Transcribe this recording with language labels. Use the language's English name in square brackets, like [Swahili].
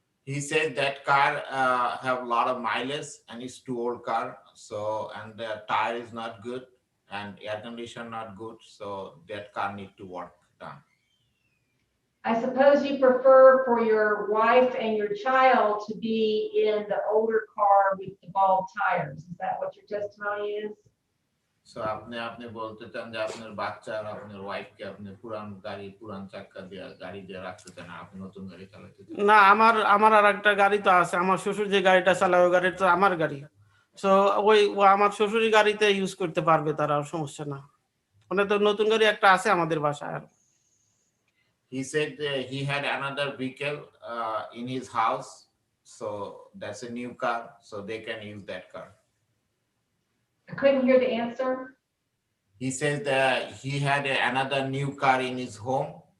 [English] He said that car have a lot of mileage and it's too old car, so and the tire is not good and air condition not good, so that car need to work done. I suppose you prefer for your wife and your child to be in the older car with the bald tires. Is that what your testimony is? [Bangla] So আপনি বলতে চান যে আপনার বাচ্চা আর আপনার wife কে আপনি পুরান চাকা দিয়ে গাড়ি দিয়ে রাখতে চান, আপনি নতুন গাড়ি চালাতে চান? না, আমার আর একটা গাড়ি তো আছে। আমার শ্বশুর যে গাড়িটা চালায় ওই গাড়িটা তো আমার গাড়ি। সো ও আমার শ্বশুরের গাড়িতে ইউজ করতে পারবে, তারা সমস্যা না। মানে তো নতুন গাড়ি একটা আছে আমাদের বাসায়। [English] He said he had another vehicle in his house, so that's a new car, so they can use that car. I couldn't hear the answer. He says that he had another new car in his home.